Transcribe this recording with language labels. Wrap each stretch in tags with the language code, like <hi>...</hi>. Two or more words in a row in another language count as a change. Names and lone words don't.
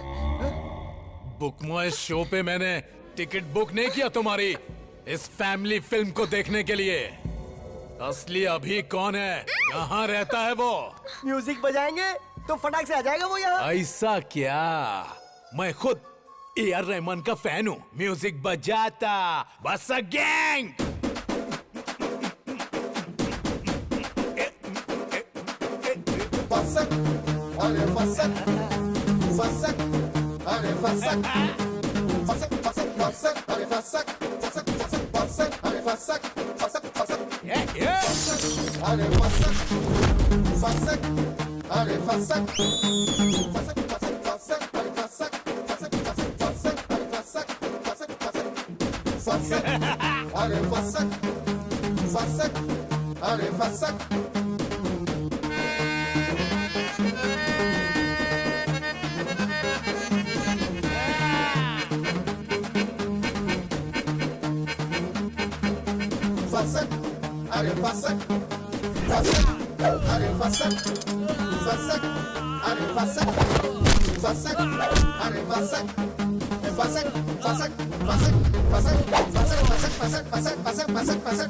<hi>बुक माय शो पे मैंने टिकट बुक नहीं किया तुम्हारी इस</hi> <en>family film</en> <hi>को देखने के लिए। असली अभी कौन है, कहाँ रहता है वो? म्यूजिक बजाएंगे तो फटाक से आ जाएगा वो यहाँ। ऐसा क्या? मैं खुद AR रहमान का फैन हूँ। म्यूजिक बजाता बस अ गैंग। फसक, अरे फसक, फसक, अरे फसक, फसक, फसक, फसक, अरे फसक, फसक, फसक, फसक, अरे फसक, फसक, फसक, अरे फसक, फसक, अरे फसक, फसक, फसक, फसक, अरे फसक, फसक, फसक, फसक, अरे फसक, फसक, फसक, फसक, अरे फसक, फसक, अरे फसक। Fassak, are fassak, fassak, are fassak, fassak, are fassak, fassak, are fassak, fassak, fassak, fassak, fassak, fassak, fassak, fassak, fassak, fassak, fassak, fassak,</hi>